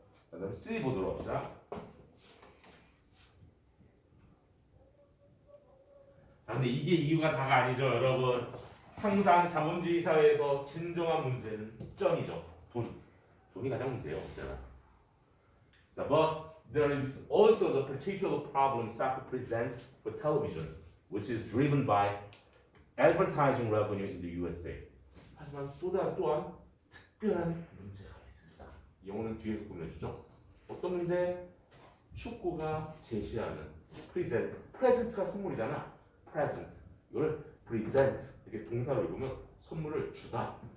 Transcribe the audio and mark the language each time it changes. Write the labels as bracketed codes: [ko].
[ko] 그다음 C 보도록 합시다. 자, 근데 이게 이유가 다가 아니죠, 여러분. 항상 자본주의 사회에서 진정한 문제는 점이죠. 돈이 가장 문제예요, 언제나. [en] 자, but there is also the particular problem soccer presents for television, which is driven by advertising revenue in the USA. [ko] 하지만 또한 특별한 문제가 있습니다. 영어는 뒤에서 보내주죠. 어떤 문제? 축구가 제시하는 프레젠트가 선물이잖아. present 이걸 present 이렇게 동사로 읽으면 선물을 주다.